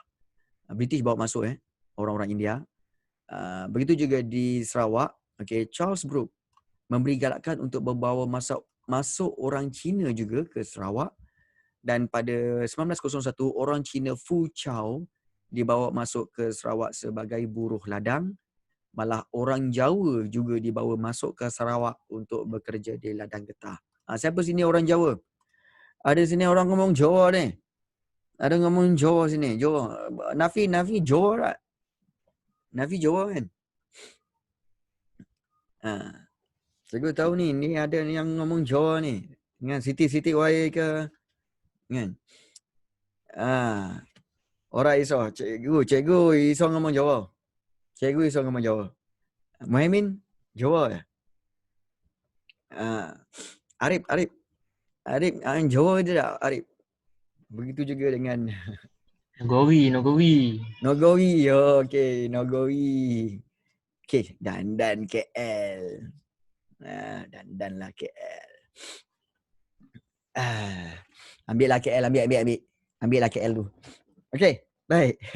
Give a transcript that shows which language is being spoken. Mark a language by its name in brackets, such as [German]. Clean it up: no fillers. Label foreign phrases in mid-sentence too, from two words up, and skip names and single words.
[Malay] British bawa masuk orang-orang India. Begitu juga di Sarawak, Charles Brooke memberi galakan untuk membawa masuk orang Cina juga ke Sarawak, dan pada 1901 orang Cina Fu Chao dibawa masuk ke Sarawak sebagai buruh ladang. Malah orang Jawa juga dibawa masuk ke Sarawak untuk bekerja di ladang getah. Siapa sini orang Jawa? Ada sini orang ngomong Jawa ni. Ada ngomong Jawa sini. Jawa. Nafi Jawa tak? Nafi Jawa kan? Cikgu tahu ni ada yang ngomong Jawa ni. Dengan Siti Wai ke? Kan? Orang iso. Cikgu [Javanese] iso ngomong [Malay] Jawa. Cikgu [Javanese] iso ngomong [Malay] Jawa. Muhaimin Jawa ya? Arif Jawa je tak Arif? Begitu juga dengan Nogowi. Nogowi. Okey, Nogowi. Okey, dandan KL. Dandanlah KL. Ambillah KL, ambil. Ambillah KL tu. Okey, baik.